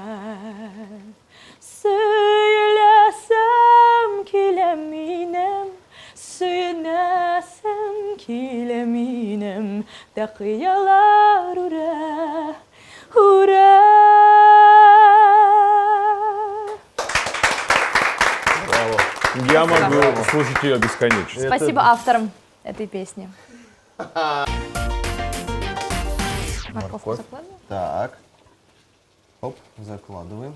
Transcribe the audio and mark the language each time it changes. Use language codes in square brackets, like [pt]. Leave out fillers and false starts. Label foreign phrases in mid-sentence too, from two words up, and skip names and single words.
[tt] Сөйләсәм килә минем, сөенәсәм килә минем, тақиялар үрә. [ru] Я могу слушать ее бесконечно. Спасибо авторам этой песни. Морковку закладываем? Так. Оп, закладываем.